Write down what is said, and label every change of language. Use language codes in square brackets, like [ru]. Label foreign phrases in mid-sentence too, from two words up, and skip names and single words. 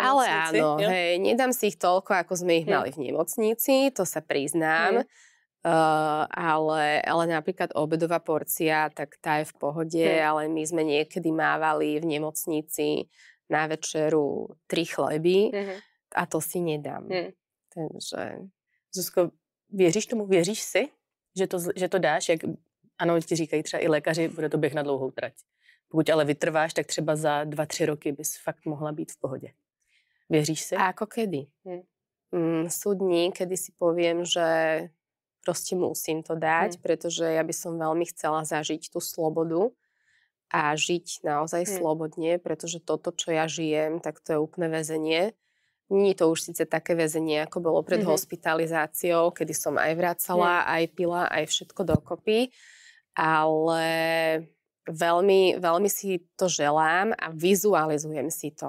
[sk] Ale áno, hej, nedám si ich toľko, ako sme ich mali v nemocnici, to sa priznám. Ale napríklad obedová porcia, tak tá je v pohode, ale my sme niekedy mávali v nemocnici na večeru 3 chleby a to si nedám. Takže... [cs] Zuzko, věříš tomu? Věříš si, že to dáš? Jak, ano, ti říkají třeba i lékaři, bude to běh na dlouhou trať. Pokud ale vytrváš, tak třeba za 2-3 roky bys fakt mohla být v pohodě. Věříš si? [sk] A ako kedy? Sú dní, kedy si poviem, že proste musím to dať, pretože ja by som veľmi chcela zažiť tú slobodu a žiť naozaj slobodne, pretože toto, čo ja žijem, tak to je úplné väzenie. Nie je to už síce také väzenie, ako bolo pred hospitalizáciou, kedy som aj vracala, aj pila, aj všetko dokopy, ale veľmi, veľmi si to želám a vizualizujem si to.